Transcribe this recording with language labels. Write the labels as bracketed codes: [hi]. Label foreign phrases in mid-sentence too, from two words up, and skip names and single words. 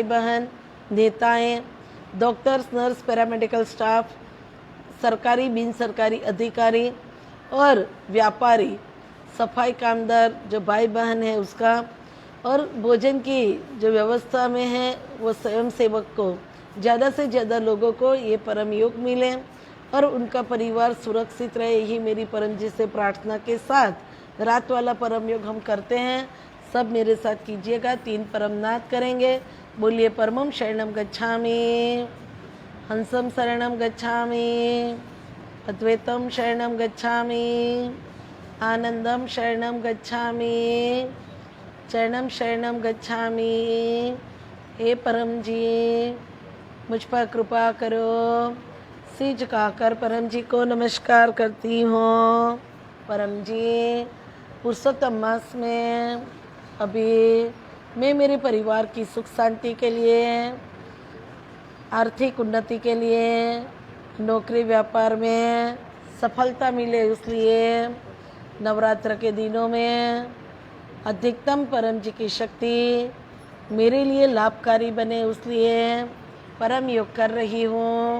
[hi] बहन, नेताएं, डॉक्टर्स, नर्स, पैरामेडिकल स्टाफ, सरकारी बिन सरकारी अधिकारी और व्यापारी, सफाई कामदार जो भाई बहन है उसका, और भोजन की जो व्यवस्था में है वो स्वयं सेवक को, ज़्यादा से ज़्यादा लोगों को ये परम योग मिले और उनका परिवार सुरक्षित रहे, यही मेरी परम जी से प्रार्थना के साथ रात वाला परम योग हम करते हैं। सब मेरे साथ कीजिएगा। 3 परमनाद करेंगे। बोलिए, [sa] परमं शरणं गच्छामि, हंसं शरणं गच्छामि, अद्वैतं शरणं गच्छामि, आनंदं शरणं गच्छामि, चरणं शरणं गच्छामि। [hi] हे परम जी, मुझ पर कृपा करो। सिर झुकाकर परम जी को नमस्कार करती हूँ। परम जी, पुरुषोत्तम मास में अभी मैं मेरे परिवार की सुख शांति के लिए, आर्थिक उन्नति के लिए, नौकरी व्यापार में सफलता मिले, इसलिए नवरात्र के दिनों में अधिकतम परम जी की शक्ति मेरे लिए लाभकारी बने, इसलिए परम योग कर रही हूँ।